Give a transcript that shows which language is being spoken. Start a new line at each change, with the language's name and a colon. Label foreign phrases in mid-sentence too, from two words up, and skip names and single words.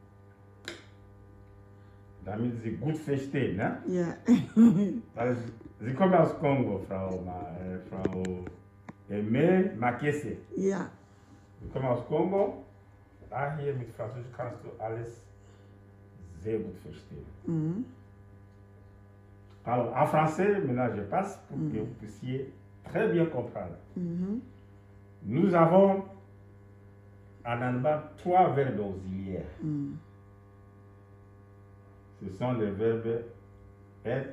German: damit Sie gut verstehen. Ne? Ja. Weil Sie kommen aus Kongo, Frau Aimee Makese. Ja. Sie kommen aus Kongo. Daher mit Französisch kannst du alles sehr gut verstehen. Mhm.
French: Alors en français, maintenant je passe pour que vous puissiez très bien comprendre. Mhm. Nous avons en allemand 3 verbes auxiliaires. Mhm. Ce sont les verbes être,